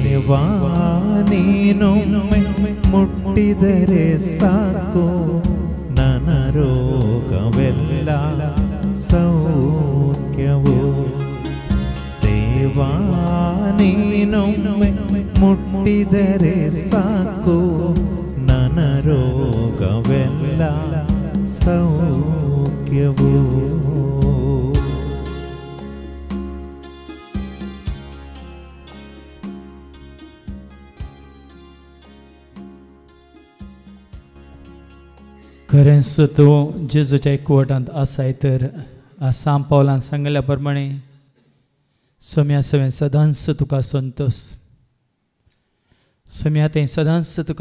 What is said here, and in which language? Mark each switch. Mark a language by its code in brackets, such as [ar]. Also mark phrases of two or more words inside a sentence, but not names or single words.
[kn] ನೀನೊಮ್ಮೆ ಮುಟ್ಟಿದರೆ ಸಾಕು ನನ್ನ ರೋಗವೆಲ್ಲ ಸೌಖ್ಯವು ದೇವಾ ನೀನೊಮ್ಮೆ ಮುಟ್ಟಿದರೆ ಸಾಕು ನನ್ನ ರೋಗವೆಲ್ಲ ಸೌಖ್ಯವು [kok] खरेंच तूं जेजूच्या एकवटांत आसाय तर सांग पावलां सांगल्या प्रमाणे सोम्या सवें सदांच तुका संतोष सोम्या तें सदांच तुका